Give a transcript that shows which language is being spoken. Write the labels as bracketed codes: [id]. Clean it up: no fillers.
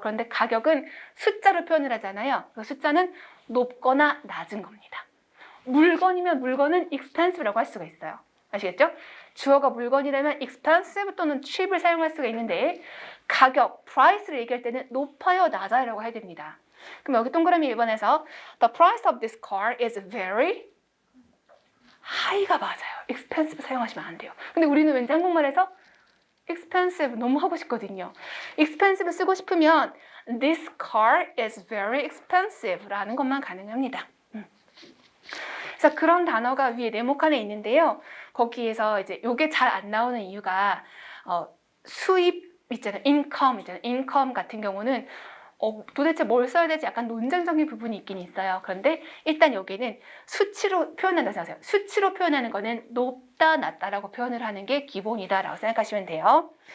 [ko] 그런데 가격은 숫자로 표현을 하잖아요. 그 숫자는 높거나 낮은 겁니다. 물건이면 물건은 expensive라고 할 수가 있어요. 아시겠죠? 주어가 물건이라면 expensive 또는 cheap을 사용할 수가 있는데 가격, price를 얘기할 때는 높아요, 낮아요라고 해야 됩니다. 그럼 여기 동그라미 1번에서 [en] The price of this car is very high [ko] 가 맞아요. expensive 사용하시면 안 돼요. 근데 우리는 왠지 한국말에서 expensive 너무 하고 싶거든요. expensive 쓰고 싶으면 [en] This car is very expensive [ko] 라는 것만 가능합니다. 그래서 그런 단어가 위에 네모칸에 있는데요. 거기에서 이제 요게 잘 안 나오는 이유가 수입 있잖아요. income 같은 경우는 도대체 뭘 써야 될지 약간 논쟁적인 부분이 있긴 있어요. 그런데 일단 여기는 수치로 표현한다고 생각하세요. 수치로 표현하는 거는 높다, 낮다라고 표현을 하는 게 기본이다라고 생각하시면 돼요.